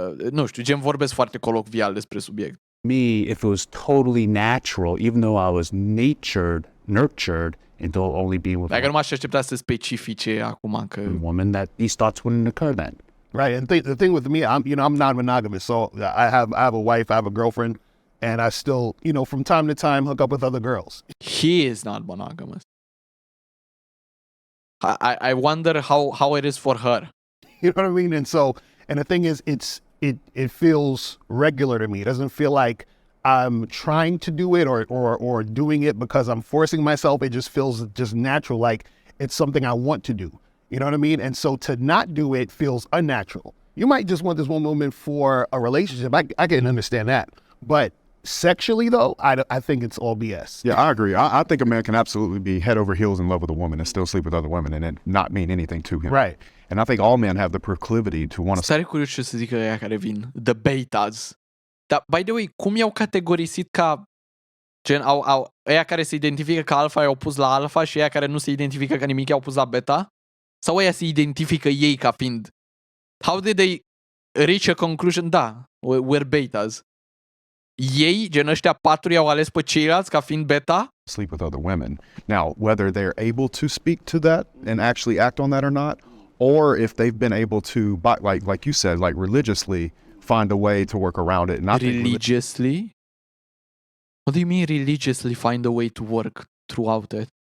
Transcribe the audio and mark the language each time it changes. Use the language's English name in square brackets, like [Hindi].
[Romanian] nu știu, gen vorbesc foarte colocvial despre subiect. [English] Me, if it was totally natural, even though I was nurtured into only being with [Romanian] Dacă nu m-aș aștepta să specifice acum că... [English] one woman, that these thoughts wouldn't occur then. Right, and the thing with me, I'm non-monogamous, so I have a wife, I have a girlfriend, and I still, from time to time, hook up with other girls. He is not monogamous. I wonder how it is for her. You know what I mean? And the thing is, it feels regular to me. It doesn't feel like I'm trying to do it or doing it because I'm forcing myself. It just feels just natural, like it's something I want to do. You know what I mean? And so to not do it feels unnatural. You might just want this one woman for a relationship. I can understand that. But sexually, though, I think it's all BS. Yeah, I agree. I think a man can absolutely be head over heels in love with a woman and still sleep with other women and it not mean anything to him. Right. And I think all men have the proclivity to want to... [Romanian] Stare curios ce să zică ăia care vin. [English] The betas. [Romanian] Dar, [English] by the way, [Romanian] cum i-au categorisit ca... Gen, ăia care se identifică ca alfa i-au pus la alfa și ăia care nu se identifică ca nimic i-au pus la beta? Sau ăia se identifică ei ca fiind... [English] How did they reach a conclusion? Da, we're betas. [Romanian] Ei, gen ăștia 4 i-au ales pe ceilalți ca fiind beta? [English] Sleep with other women. Now, whether they're able to speak to that and actually act on that or not, or if they've been able to, like you said, like religiously find a way to work around it. Not Religiously? What do you mean religiously find a way to work throughout it?